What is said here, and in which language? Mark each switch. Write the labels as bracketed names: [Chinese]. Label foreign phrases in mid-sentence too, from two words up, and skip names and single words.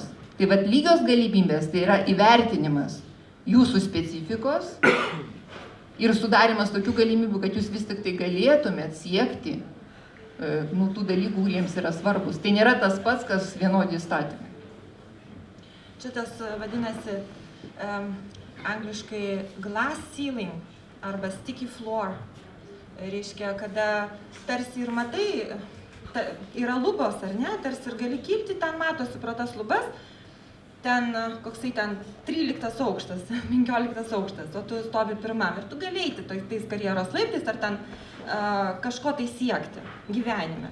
[Lithuanian] Tai vat lygios galimybės tai yra įvertinimas jūsų specifikos ir sudarimas tokių galimybių, kad jūs vis tik tai galėtumėt siekti tų dalykų, kuriems yra svarbus. Tai nėra tas pats, kas vienodi įstatymai. Čia tas vadinasi angliškai [English] glass ceiling [Lithuanian] arba [English] sticky floor. [Lithuanian] Reiškia, kada tarsi ir matai, yra lubos, ar ne, tarsi ir gali kilti, ten matosi pro tas lubas, ten koksai ten 13 aukštas, 15 aukštas, o tu stovi pirmam ir tu gali eiti tais karjeros laiptais ar ten kažko tai siekti gyvenime.